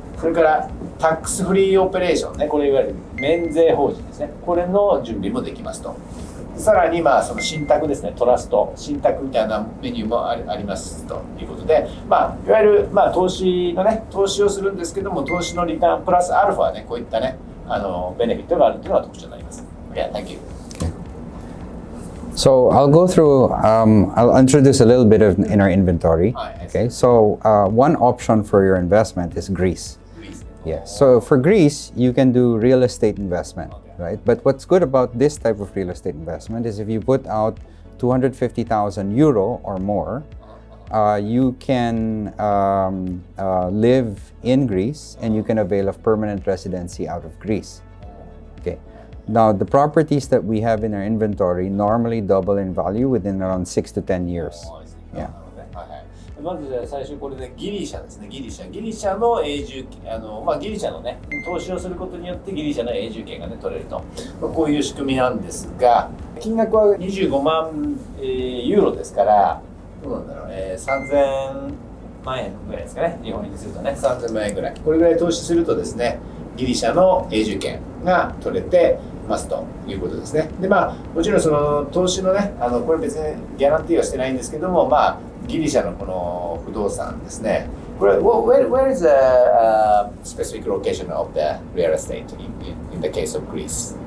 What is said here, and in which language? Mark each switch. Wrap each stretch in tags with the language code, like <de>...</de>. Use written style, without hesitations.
<ja>それからタックスフリーオペレーションね、これいわゆる免税法人ですね、これの準備もできますと。さらにその信託ですね、トラスト信託みたいなメニューもありますということで、いわゆる投資のね投資をするんですけども、投資のリターンプラスアルファねこういったねベネフィットがあるというのが特徴になります。</ja> <en>Yeah, thank you. So I'll go through, I'll introduce a little bit in our inventory. Okay, so one option for your investment is Greece. Yeah, so for Greece, you can do real estate investment, right? But what's good about this type of real estate investment is if you put out 250,000 euro or more, you can live in Greece and you can avail of permanent residency out of Greece. Okay. Now, the properties that we have in our inventory normally double in value within around 6 to 10 years. Yeah.</en> <ja>まず最初これでギリシャですね。ギリシャの永住ギリシャのね投資をすることによってギリシャの永住権がね取れると、こういう仕組みなんですが、金額は25万、ユーロですからどうなんだろう、3000万円ぐらいですかね。日本円にするとね3000万円ぐらい、これぐらい投資するとですねギリシャの永住権が取れてますということですね。でもちろんその投資のねこれ別にギャランティーはしてないんですけども、ギリシャのこの不動産ですね、</ja> <en>Where is the specific location of the real estate in the case of Greece?</en>